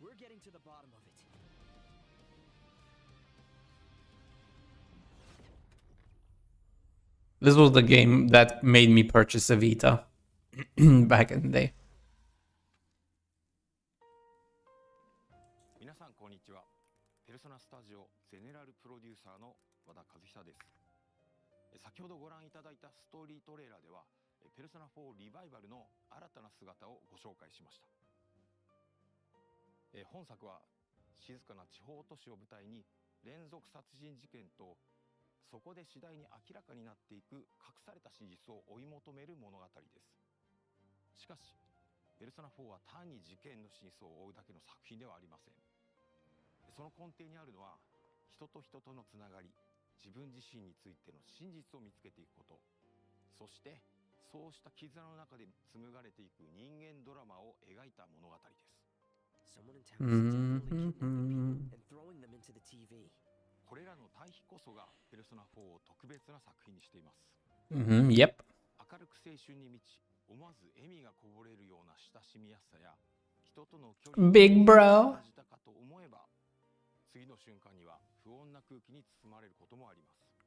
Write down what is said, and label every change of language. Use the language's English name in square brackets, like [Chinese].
[English] We're getting to the bottom of it. This was the game that made me purchase a Vita back in the day. [Japanese] 皆さんこんにちは。ペルソナスタジオゼネラルプロデューサーの和田和久です。先ほどご覧いただいたストーリートレーラーでは、ペルソナ4リバイバルの新たな姿をご紹介しました。本作は静かな地方都市を舞台に連続殺人事件とそこで次第に明らかになっていく隠された真実を追い求める物語です。しかしペルソナ4は単に事件の真相を追うだけの作品ではありません。その根底にあるのは人と人とのつながり、自分自身についての真実を見つけていくこと、そしてそうした絆の中で紡がれていく人間ドラマを描いた物語です。 [English] Someone in town is definitely kidnapping people and throwing them into the TV. [Japanese] これらの対比こそがペルソナ4を特別な作品にしています。 [English] Yep. [Japanese] 明るく青春に満ち、思わず笑みがこぼれるような親しみやすさや人との距離を [English] Big bro [Japanese] 感じたかと思えば、次の瞬間には不穏な空気に包まれることもあります。